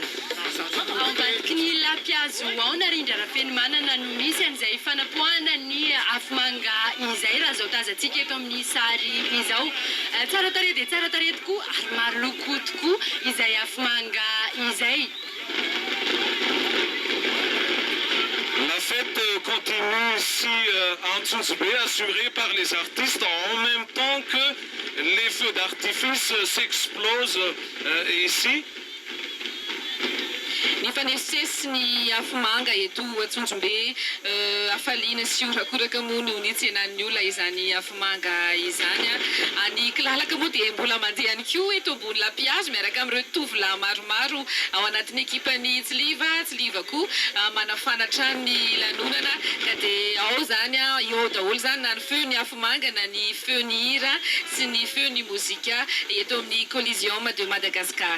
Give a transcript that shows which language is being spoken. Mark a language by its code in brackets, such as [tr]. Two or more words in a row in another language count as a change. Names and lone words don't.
[mg] ao ambadiky ny lampiazo ao narindra rafeny manana no misy an'izay fanapoahana ny afomanga izay raha zao tazantsika eto amin'ny sary izao tsara tarehy dia tsara tarehy tokoa ary maro loko tokoa izay afomanga izay. [fr] La fête continue ici à Antsonjombe, assurée par les artistes en même temps que les feux d'artifice s'explosent ici. [mg] Ny fanesesy ny afomanga eto Antsonjombe afaliana sy orakoraka moa noho ny tsenan'ny olona izany afomanga izany any kilalaka moa dia mbola mandeha ihany koa eto ambony lampiazo miaraka amin'ireo tovolahy maromaro ao anatin'ny ekipany tsiliva koa manafanatra ny lanonana ka dia ao zany eo daholo zany na ny feo ny afomanga na ny feo ny hira sy ny feo ny mozika eto amin'ny [fr] collision de Madagascar.